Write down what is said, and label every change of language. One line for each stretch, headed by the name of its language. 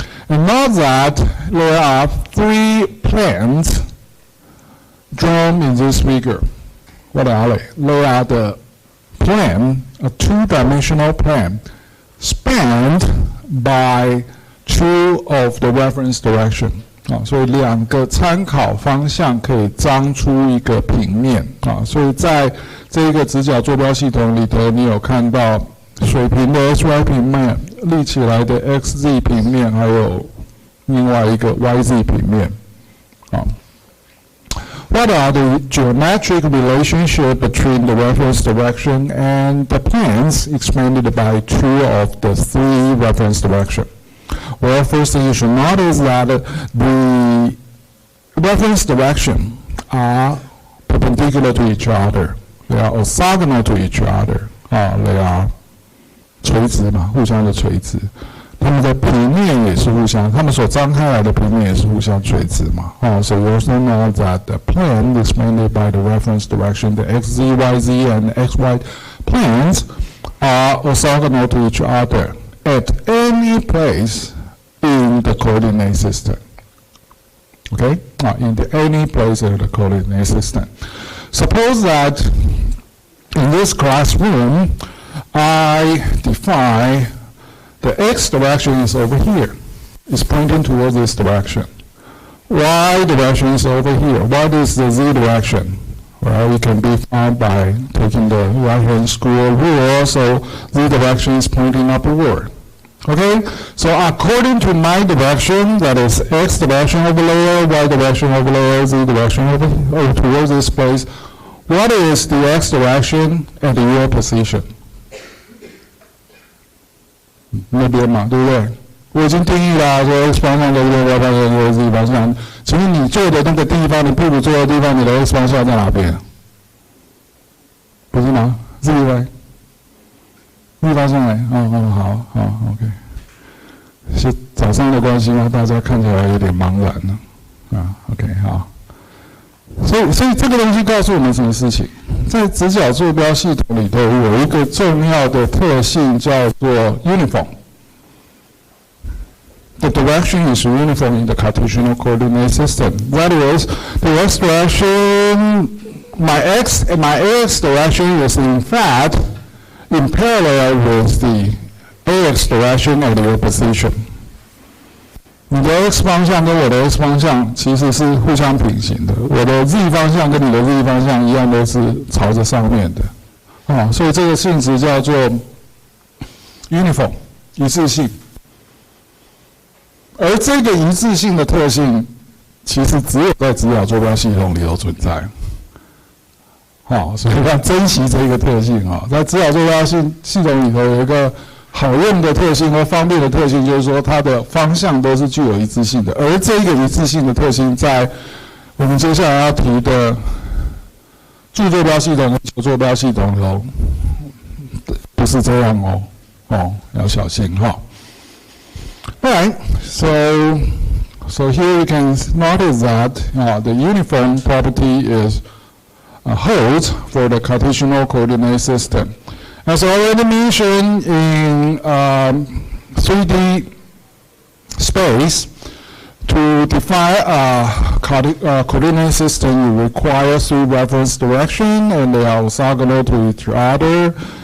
English: And note that there are three planes drawn in this figure. What are they? They are the plane, a two-dimensional plane, spanned by two of the reference direction.
Chinese: 所以两个参考方向可以张出一个平面。所以在这个直角坐标系统里头，你有看到水平的 XY 平面、立起来的 XZ 平面，还有另外一个 YZ 平面。
English: What are the geometric relationship between the reference direction and the planes expanded by two of the three reference direction? Well, first thing you should notice that the reference direction are perpendicular to each other. They are orthogonal to each other. They are
Chinese: 垂直嘛，互相的垂直。它们的平面也是互相，它们所张开来的平面也是互相垂直嘛。
English: So you also know that the plane expanded by the reference direction, the XZ, YZ, and XY planes are orthogonal to each other at any place in the coordinate system. Okay? In any place in the coordinate system. Suppose that in this classroom, I define the x direction is over here. It's pointing towards this direction. Y direction is over here. What is the z direction? Well, it can be found by taking the right-hand square rule. So z direction is pointing upward. Okay? So according to my direction, that is x direction over there, y direction over there, z direction over towards this place, what is the x direction at your position?
Chinese: 那边嘛，对不对？我已经定义了，说 x 方向对不对 ？y 方向对 z 方向。请问你坐的那个地方，你屁股坐的地方，你的 x 方向在哪边？不是吗 ？z y 方向嘞？好 ，OK。是早上的关系吗？大家看起来有点茫然了。 OK， 好。所以这个东西告诉我们什么事情？在直角坐标系统里头有一个重要的特性叫做 uniform。
English: The direction is uniform in the Cartesian coordinate system. That is, the x direction, my x and my ax direction is in fact in parallel with the ax direction of the opposition.
Chinese: 你的 x 方向跟我的 x 方向其实是互相平行的，我的 z 方向跟你的 z 方向一样都是朝着上面的，所以这个性质叫做 uniform 一致性。而这个一致性的特性，其实只有在直角坐标系统里头存在。所以要珍惜这个特性在直角坐标系统里头有一个好用的特性和方便的特性，就是说它的方向都是具有一致性的。而这个一致性的特性，在我们接下来要提的柱坐标系统和球坐标系统里头不是这样要小心
English: Alright, so here we can notice that the uniform property is holds for the Cartesian coordinate system. As already mentioned in 3D space, to define a coordinate system, you require three reference directions, and they are orthogonal to each other.